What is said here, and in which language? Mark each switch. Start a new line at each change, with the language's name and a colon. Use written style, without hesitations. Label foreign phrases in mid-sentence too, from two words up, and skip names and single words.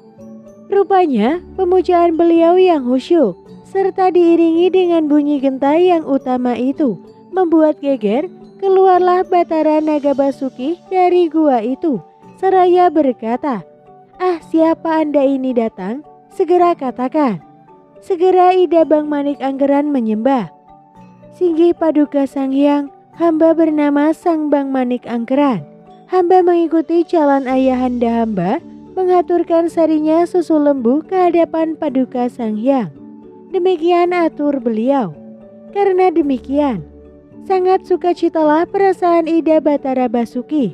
Indonesian: Rupanya pemujaan beliau yang khusyuk serta diiringi dengan bunyi genta yang utama itu membuat geger. Keluarlah Batara Naga Basuki dari gua itu seraya berkata, "Ah, siapa Anda ini datang? Segera katakan." Segera Ida Bang Manik Angkeran menyembah, "Singgih Paduka Sang Hyang, hamba bernama Sang Bang Manik Angkeran. Hamba mengikuti jalan ayahanda hamba, mengaturkan sarinya susu lembu ke hadapan Paduka Sang Hyang." Demikian atur beliau. Karena demikian, sangat sukacitalah perasaan Ida Batara Basuki.